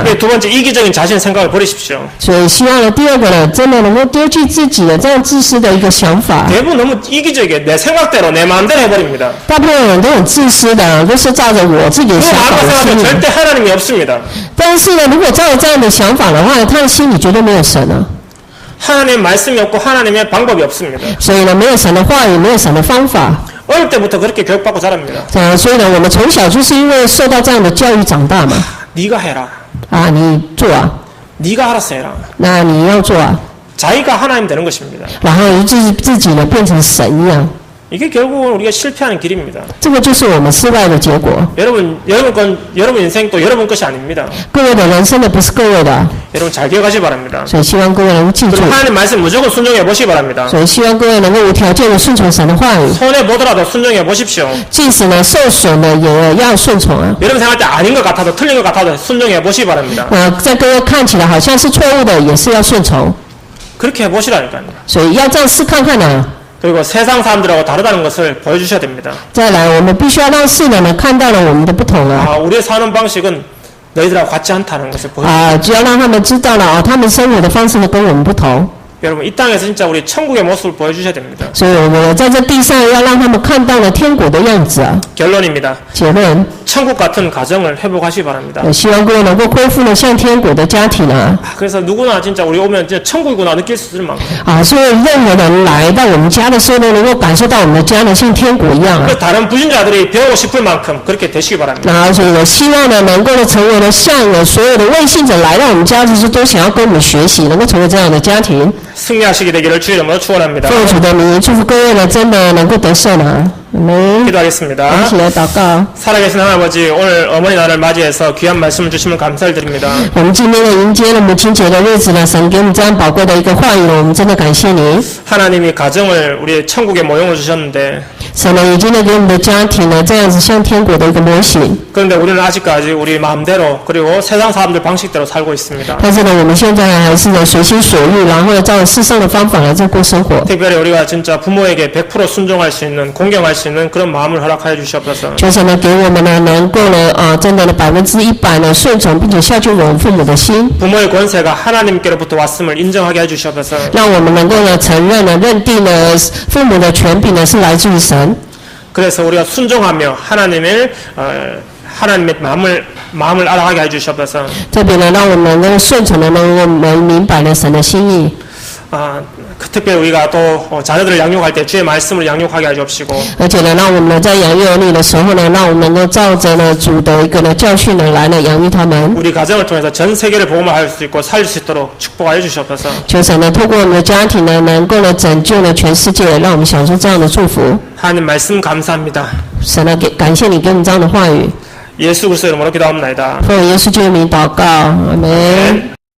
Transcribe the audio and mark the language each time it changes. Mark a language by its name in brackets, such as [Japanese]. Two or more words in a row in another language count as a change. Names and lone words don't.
[Korean] 두 번째 이기적인 자신 생각을 버리십시오. [Chinese] 所以希望呢，第二个呢，真的能够丢弃自己的这样自私的一个想法。 [Korean] 대부분 너무 이기적이에요. 내 생각대로 내 마음대로 해버립니다. [Chinese] 大部分人都很自私的，都是照着我自己的 [Korean] 그 [Chinese] 想法 [Korean] 마음을 [Chinese] 的 [Korean] 생각하면 [Chinese] 心理。 [Korean] 절대 하나님이 없습니다. [Chinese] 但是呢，如果照着这样的想法的话，他的心里绝对没有神了。 [Korean] 하나님의 말씀이 없고 하나님의 방법이 없습니다. [Chinese] 所以呢，没有神的话语，没有神的方法。 [Korean] 어릴 때부터 그렇게 교육받고 자랍니다. [Chinese] 所以呢，我们从小就是因为受到这样的教育长大嘛。 [Korean] 네가 해라. [Chinese] 啊，你做啊， [Korean] 네가 알아서 해라. [Chinese] 那你要做啊， [Korean] 자기가 하나님 되는 것입니다. [Chinese] 然后自己呢变成神一样。 [Korean] 이게 결국은 우리가 실패하는 길입니다. [Chinese] 这个就是我们失败的结果。 [Korean] 여러분 인생 또 여러분 것이 아닙니다. [Chinese] 各位的人生的不是各位的， [Korean] 여러분 잘 기억하시기 바랍니다. [Chinese] 所以希望各位能够记住 [Korean] 그리고 ， 하나님 말씀 무조건 순종해 보시기 바랍니다. [Chinese] 所以希望各位能够无条件的顺从神的话语， [Korean] 손해 보더라도 순종해 보십시오. [Chinese] 即使呢受损呢也要顺从啊。 [Korean] 여러분 생각할 때 아닌 것 같아도 틀린 것 같아도 순종해 보시기 바랍니다. [Chinese] 在各位看起来好像是错误的，也是要顺从， [Korean] 그렇게 해보시라니까요. [Chinese] 所以要这样试看看呢。 [Korean] 그리고 세상 사람들하고 다르다는 것을 보여주셔야 됩니다. [Chinese] 再来，我们必须要让世人呢看到了我们的不同啊。 [Korean] 우리의 사는 방식은 너희들하고 같지 않다는 것을 보여주셔야 [Chinese] 只要让他们知道了他们生活的方式呢跟我们不同， [Korean] 여러분 이 땅에서 진짜 우리 천국의 모습을 보여주셔야 됩니다. [Chinese] 所以我们在这地上要让他们看到了天国的样子啊。 [Korean] 결론입니다. [Chinese] 结论， [Korean] 천국 같은 가정을 회복하시기 바랍니다. [Chinese] 希望各位能够恢复呢像天国的家庭啊。 [Korean] 그래서 누구나 진짜 우리 오면 진짜 천국이구나 느낄 수 있을 만큼 [Chinese] 所以任何人来到我们家的时候呢，能够感受到我们的家呢像天国一样啊。 [Korean] 그 다른 부신자들이 배우고 싶을 만큼 그렇게 되시기 바랍니다. [Chinese] 所以我希望呢，能够呢成为了像所有的未信者来到我们家的时候，都想要跟我们学习，能够成为这样的家庭。 [Korean] 승리하시게 되기를 주의 이름으로 축원합니다. [Chinese] 奉主的名，祝福各位呢，真的能够得胜啊！我们 [Korean] 기도하겠습니다. [Chinese] 一起来祷告。 [Korean] 살아계신 하나님 아버지 오늘 어머니 날을 맞이해서 귀한 말씀을 주시면 감사를 드립니다. [Chinese] 我们今天呢迎接了母亲节的日子呢，神给我们这样宝贵的一个话语呢，我们真的感谢你。 [Korean] 하나님이 가정을 우리의 천국의 모형을 주셨는데 [Chinese] 神呢已经呢给我们的家庭呢这样子像天国的一个模型， [Korean] 그런데 우리는 아직까지 우리 마음대로 그리고 세상 사람들 방식대로 살고 있습니다. [Chinese] 但是呢我们现在还是呢随心所欲，然后呢照着世上的方法来在过生活。 [Korean] 특별히 우리가 진짜 부모에게 100% 순종할 수 있는 공경할 수 있는 그런 마음을 허락하여 주시옵소서. [Chinese] 求神呢给我们呢能够呢真的呢100%呢顺从，并且孝敬我们父母的心， [Korean] 부모의 권세가 하나님께로부터 왔음을 인정하게 해주시옵소서. [Chinese] 让我们能够呢承认呢认定呢父母的权柄呢是来自于神。 [Korean] 그래서 우리가 순종하며 하나님의 마음을 알아가게 해주시옵소서. [Chinese] 特别呢让我们能够顺从的能够明白了神的心意。 [Korean] 특별히 우리가 또 자녀들을 양육할 때 주의 말씀을 양육하게 해주옵시고 [Chinese] 而且呢，让我们呢在养育儿女的时候呢，让我们能够照着呢主的一个呢教训呢来呢养育他们。 [Korean] 우리 가정을 통해서 전 세계를 복음화할 수 있고 살릴 수 있도록 축복하여 주시옵소서. [Chinese] 求神呢透过我们的家庭呢，能够呢拯救呢全世界，让我们享受这样的祝福。 [Korean] 하나님 말씀 감사합니다. [Chinese] 神呢感谢你给我们这样的话语， [Korean] 예수 그리스도 이름으로 기도합니다. [Chinese] 奉耶稣基督的名祷告，阿门。